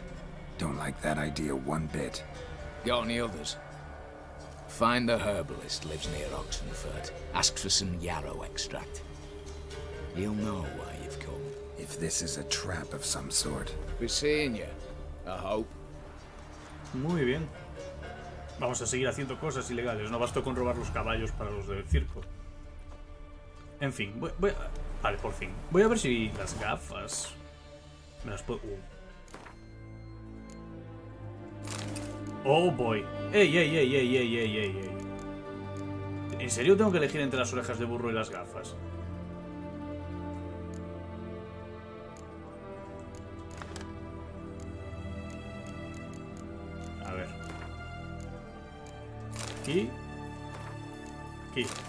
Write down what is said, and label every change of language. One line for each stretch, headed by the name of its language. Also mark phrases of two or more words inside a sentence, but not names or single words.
English: Don't like that idea one bit. Got any others? Find the herbalist lives near Oxenford. Ask for some yarrow extract. He'll know why you've come. If this is a trap of some sort. Be seeing you, I hope.
Spanish: Muy bien. Vamos a seguir haciendo cosas ilegales. No bastó con robar los caballos para los del circo. En fin, vale, por fin. Voy a ver si las gafas me las puedo...
English: Oh boy. Ey, ey, ey, ey, ey, ey, ey, ey.
Spanish: ¿En serio tengo que elegir entre las orejas de burro y las gafas? A ver. Aquí. Aquí.